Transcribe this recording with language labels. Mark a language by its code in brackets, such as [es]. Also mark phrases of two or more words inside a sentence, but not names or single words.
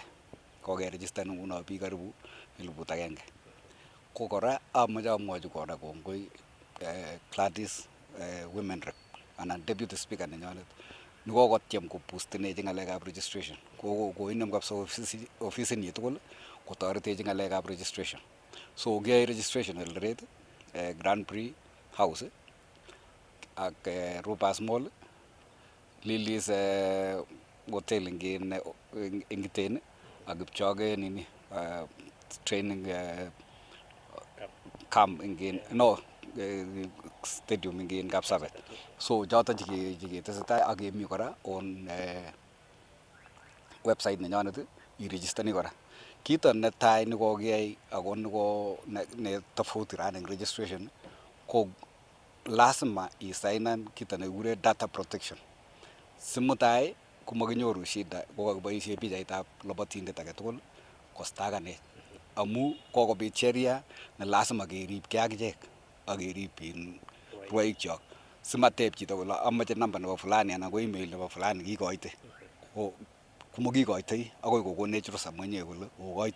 [kln] Kokeregistan nguno biik karibu 1,000. Ko kora amache amwochi kora kongoi Gladys [en] Women Rep [kln] anan [en] Deputy Speaker [kln] nenyonet nekokotyem kobustenechi ng'alekab registration. Koinem kabisa ofisinyi tugul kotoretechi ng'alekab registration. So kiyoe registration Eldoret, Grand Prix House ak Rupas Mall, Lily's hotel eng Iten ak Kipchoge nini [en] training camp stadium [kln] eng Kapsabet. So choton chiketesetai ak kemi kora on website nenyonet iregistani kora. Kito netai nekokiyai ako ne tofauti eng registration ko lazima isainan kito nekikure [en] data protection. [kln] Simutai komakinyoru shida kokakiboisie pichaitab labatindet age tugul kostakanech amu kokobit sheria ne lazima keribkei akichek ak kerib rwoikchok simateb chito kole amache namba nebo fulani anan ko email nebo fulani kikoite komakikoitoi akoi kokonech rusa mwenyewe kole okoite.